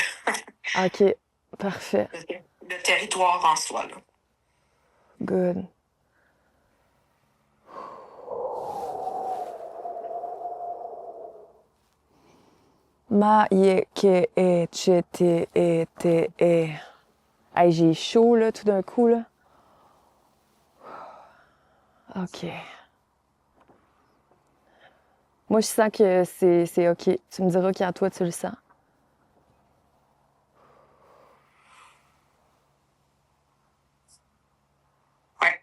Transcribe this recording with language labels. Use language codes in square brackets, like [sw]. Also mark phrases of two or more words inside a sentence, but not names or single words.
[fr] OK, parfait. Le territoire en soi, là. Good. Ma, ye, ke, e, che, te, e, te, e. Hey, j'ai chaud, là, tout d'un coup, là. OK. Moi, je sens que c'est OK. Tu me diras quand toi, tu le sens. Ouais.